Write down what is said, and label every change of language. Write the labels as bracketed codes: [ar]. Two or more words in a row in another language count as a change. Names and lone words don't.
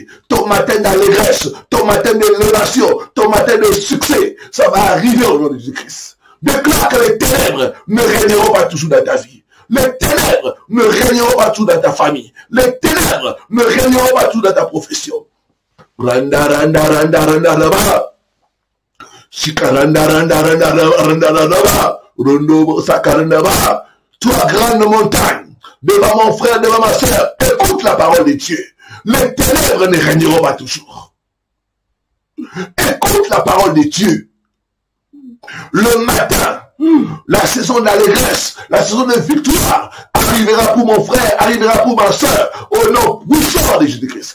[fr] Ton matin d'allégresse, ton matin d'élévation, ton matin de succès, ça va arriver au nom de Jésus-Christ. Déclare que les ténèbres ne régneront pas toujours dans ta vie. Les ténèbres ne régneront pas toujours dans ta famille. Les ténèbres ne régneront pas toujours dans ta profession. Randa, randa, randa, randa, randa. Shikaranda, randa, randa, randa, randa, Rondo, sakaranda, toi, grande montagne, devant mon frère, devant ma soeur, écoute la parole de Dieu. Les ténèbres ne régneront pas toujours. Écoute la parole de Dieu. Le matin, la saison d'allégresse, la saison de victoire arrivera pour mon frère, arrivera pour ma soeur, au nom puissant de Jésus-Christ.